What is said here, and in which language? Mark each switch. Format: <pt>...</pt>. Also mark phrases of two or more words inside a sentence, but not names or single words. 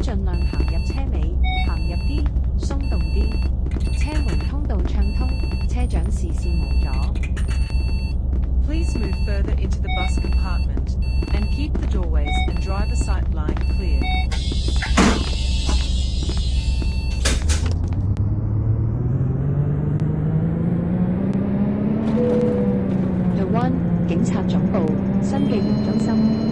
<yue>盡量行入車尾，行入啲，鬆動啲。車門通道暢通，車長視線無阻。</yue> <en>Please move further into the bus compartment and keep the doorways and driver sight line clear.</en> <yue>The One 警察總部，新紀元中心。</yue>